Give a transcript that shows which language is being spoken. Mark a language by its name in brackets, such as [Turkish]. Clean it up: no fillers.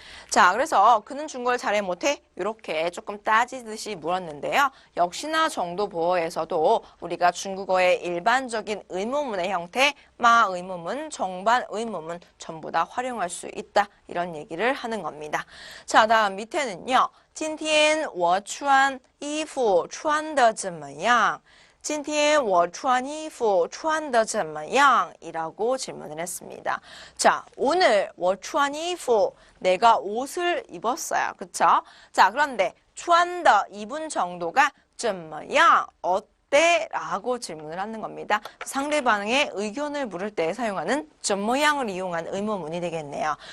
[Korean] 자, 그래서 그는 중국어를 잘해 못해? 이렇게 조금 따지듯이 물었는데요. 역시나 정도 보어에서도 우리가 중국어의 일반적인 의문문의 형태, 마 의문문, 정반 의문문 전부 다 활용할 수 있다. 이런 얘기를 하는 겁니다. 자, 다음 밑에는요. [Chinese] 今天我穿衣服穿得怎么样? 今天我穿衣服穿得怎么样? [Korean] 이라고 질문을 했습니다. 자, 오늘 我穿衣服 내가 옷을 입었어요. 그쵸? 자, 그런데 穿的 입은 정도가 怎么样? 어때? 라고 질문을 하는 겁니다. 상대방의 의견을 물을 때 사용하는 怎么样을 이용한 의문문이 되겠네요.